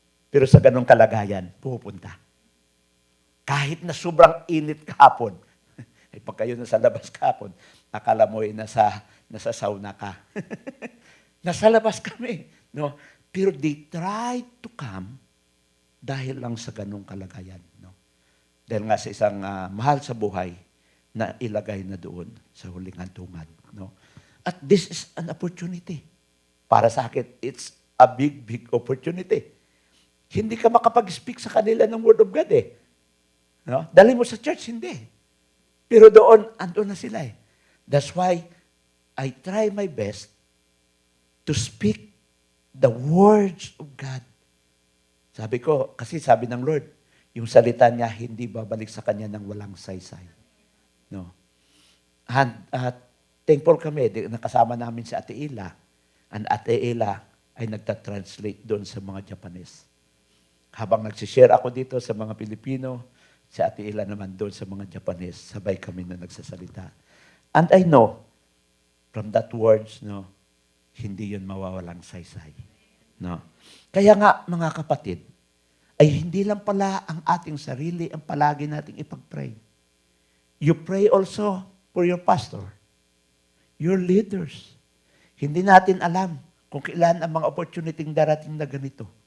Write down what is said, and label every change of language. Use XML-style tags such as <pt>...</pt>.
<tl>Pero sa ganung kalagayan, pupunta. Kahit na sobrang init kahapon, ay pag kayo nasa labas kahapon, akala mo ay nasa sauna ka. Nasa labas kami. No? Pero</tl> <en>they tried to come</en> <tl>dahil lang sa ganung kalagayan. No? Dahil nga sa isang mahal sa buhay na ilagay na doon sa huling hantungan. No?</tl> <en>At this is an opportunity.</en> <tl>Para sa akin,</tl> <en>it's a big, big opportunity.</en> <tl>Hindi ka makapag-speak sa kanila ng Word of God eh. No? Dali mo sa church, hindi. Pero doon, andun na sila eh.</tl> <en>That's why I try my best to speak the words of God.</en> <tl>Sabi ko, kasi sabi ng Lord, yung salita niya hindi babalik sa kanya ng walang saysay. No? And thankful kami, nakasama namin si Ate Ila. And Ate Ila ay nagta-translate doon sa mga Japanese. Habang nagsishare ako dito sa mga Pilipino, si Ate Ila naman doon sa mga Japanese, sabay kami na nagsasalita.</tl> <en>And I know, from that words,</en> <tl>no, hindi yun mawawalang saysay. No? Kaya nga, mga kapatid, ay hindi lang pala ang ating sarili ang palagi nating ipag-pray.</tl> <en>You pray also for your pastor, your leaders.</en> <tl>Hindi natin alam kung kailan ang mga opportunity darating na ganito.</tl>